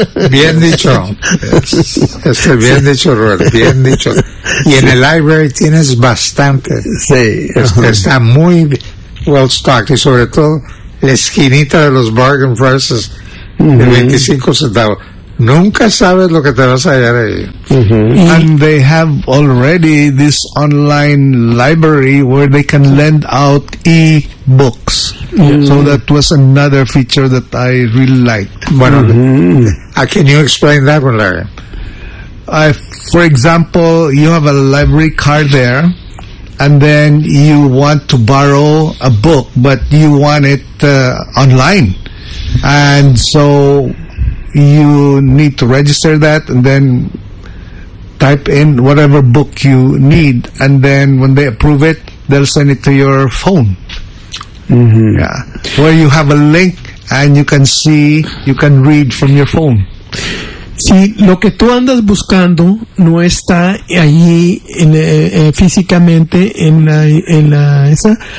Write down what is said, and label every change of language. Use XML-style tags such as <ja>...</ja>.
<es>Bien dicho. Bien dicho, Robert. Bien dicho. Y en el library tienes bastante. Sí. Está muy</es> <en>well stocked,</en> <es>y sobre todo la esquinita de los</es> <en>bargain prices</en> <es>de 25 centavos. Nunca sabes lo que te vas a hallar ahí. Mm-hmm.</es> <en>And they have already this online library where they can lend out e-books. Mm-hmm. So that was another feature that I really liked.</en> <es>Bueno, mm-hmm.</es> <en>Can you explain that one, Larry? For example, you have a library card there, and then you want to borrow a book, but you want it online. And so you need to register that and then type in whatever book you need, and then when they approve it, they'll send it to your phone. Mm-hmm. Yeah, where you have a link and you can see, you can read from your phone.</en> <es>Sí, lo que tú andas buscando no está allí físicamente en la esa.</es>